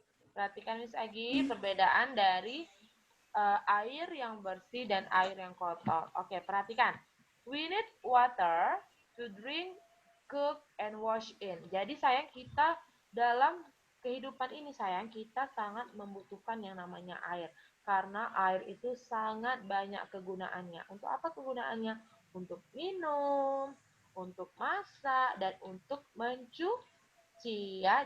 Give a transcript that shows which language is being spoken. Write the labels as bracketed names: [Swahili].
[Indonesian] Perhatikan Miss Agi, perbedaan dari air yang bersih dan air yang kotor. Oke, perhatikan. [English] We need water to drink, cook, and wash in. [Indonesian] Jadi sayang, kita dalam kehidupan ini sayang, kita sangat membutuhkan yang namanya air. Karena air itu sangat banyak kegunaannya. Untuk apa kegunaannya? Untuk minum, untuk masak, dan untuk mencuci ya.